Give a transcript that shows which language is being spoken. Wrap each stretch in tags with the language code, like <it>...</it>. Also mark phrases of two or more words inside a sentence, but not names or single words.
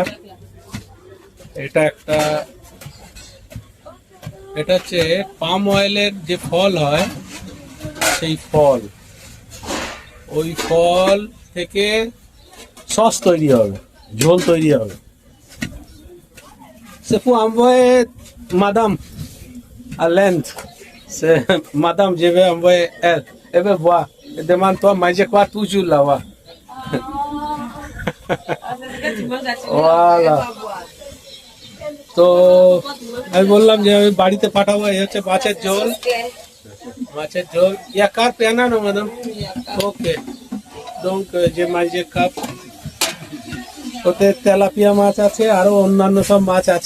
<bn>এটা হচ্ছে পাম অয়েলের যে ফল হয়, সেই ফল, ওই ফল থেকে সস তৈরি হবে, ঝোল তৈরি হবে।</bn> <fr>C'est pour envoyer madame à l'Inde. C'est madame, je vais envoyer elle. Elle veut voir. Elle demande toi manger quoi toujours là-bas. Voilà.</fr> <bn>তো আমি বললাম যে আমি বাড়িতে পাঠাবো। এই হচ্ছে মাছের ঝোল, মাছের ঝোল। ইয়া কার পেনা না ম্যাডাম? ওকে, donc যে মাঝে কাপ, ওতে তেলাপিয়া মাছ আছে, আরো অন্যান্য সব মাছ আছে।</bn>